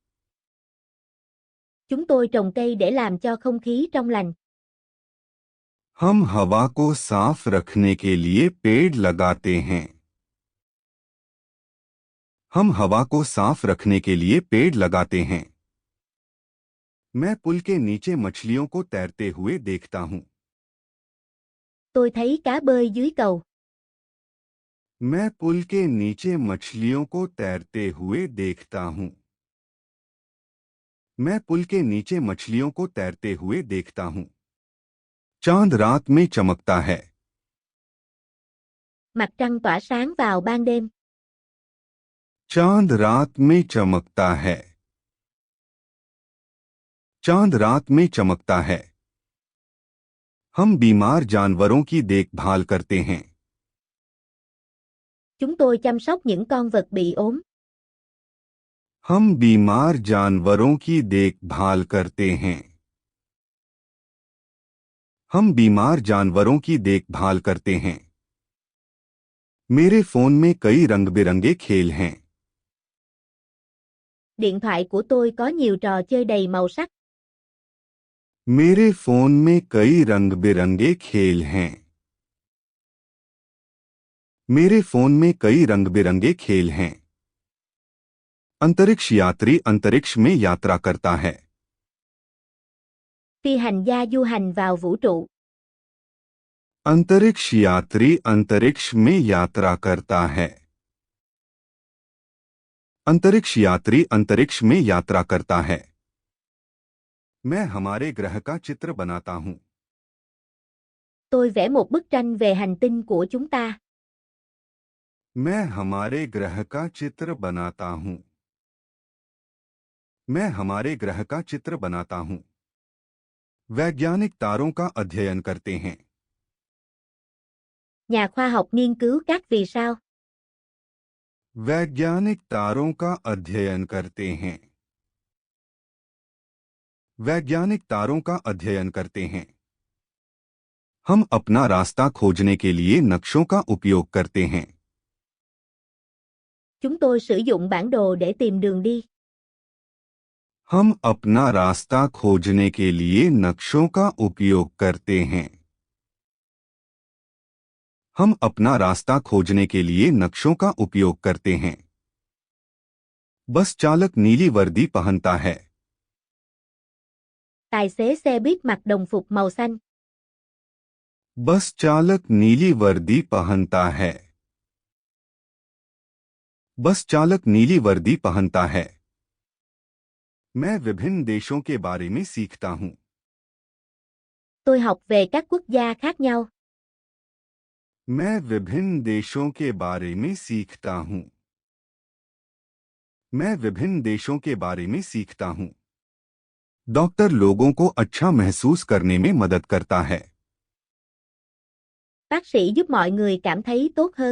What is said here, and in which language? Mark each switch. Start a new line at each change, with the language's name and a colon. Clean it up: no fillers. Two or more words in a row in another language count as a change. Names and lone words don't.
Vietnamese: Chúng tôi trồng cây để làm cho không khí trong lành.
Hindi: हम हवा को साफ रखने के लिए पेड़ लगाते हैं। हम हवा को साफ रखने के लिए पेड़ लगाते हैं। मैं पुल के नीचे मछलियों को तैरते हुए देखता हूं।
Vietnamese: Tôi thấy cá bơi dưới cầu.
Hindi: मैं पुल के नीचे मछलियों को तैरते हुए देखता हूं। मैं पुल के नीचे मछलियों को तैरते हुए देखता हूं। चांद रात में चमकता है।
Vietnamese: Mặt trăng tỏa sáng vào ban đêm.
Hindi: चांद रात में चमकता है। चांद रात में चमकता है। हम बीमार जानवरों की देखभाल करते हैं।
Vietnamese: Chúng tôi chăm sóc những con vật bị ốm.
Hindi: हम बीमार जानवरों की देखभाल करते हैं। हम बीमार जानवरों की देखभाल करते हैं। मेरे फोन में कई रंग बिरंगे खेल हैं।
Vietnamese: Điện thoại của tôi có nhiều trò chơi đầy màu sắc.
Hindi: मेरे फोन में कई रंग बिरंगे खेल हैं। मेरे फोन में कई रंग बिरंगे खेल हैं। अंतरिक्ष यात्री अंतरिक्ष में यात्रा करता है।
Vietnamese: Phi hành gia du hành vào vũ trụ.
Hindi: अंतरिक्ष यात्री अंतरिक्ष में यात्रा करता है। अंतरिक्ष यात्री अंतरिक्ष में यात्रा करता है। मैं हमारे ग्रह का चित्र बनाता हूं।
Vietnamese: Tôi vẽ một bức tranh về hành tinh của chúng ta.
Hindi: मैं हमारे ग्रह का चित्र बनाता हूं। मैं हमारे ग्रह का चित्र बनाता हूं। वैज्ञानिक तारों का अध्ययन करते हैं।
Vietnamese: Nhà khoa học nghiên cứu các vì sao.
Hindi: वैज्ञानिक तारों का अध्ययन करते हैं। वैज्ञानिक तारों का अध्ययन करते हैं। हम अपना रास्ता खोजने के लिए नक्शों का उपयोग करते हैं।
Vietnamese: Chúng tôi sử dụng bản đồ để tìm đường đi.
Hindi: हम अपना रास्ता खोजने के लिए नक्शों का उपयोग करते हैं। हम अपना रास्ता खोजने के लिए नक्शों का उपयोग करते हैं। बस चालक नीली वर्दी पहनता है।
Vietnamese: Tài xế xe buýt mặc đồng phục màu xanh.
Hindi: बस चालक नीली वर्दी पहनता है। बस चालक नीली वर्दी पहनता है। मैं विभिन्न देशों के बारे में सीखता हूं।
Vietnamese: Tôi học về các quốc gia khác nhau.
Hindi: मैं विभिन्न देशों के बारे में सीखता हूं। मैं विभिन्न देशों के बारे में सीखता हूं। डॉक्टर लोगों को अच्छा महसूस करने में मदद करता है।
Vietnamese: Bác sĩ giúp mọi người cảm thấy tốt hơn.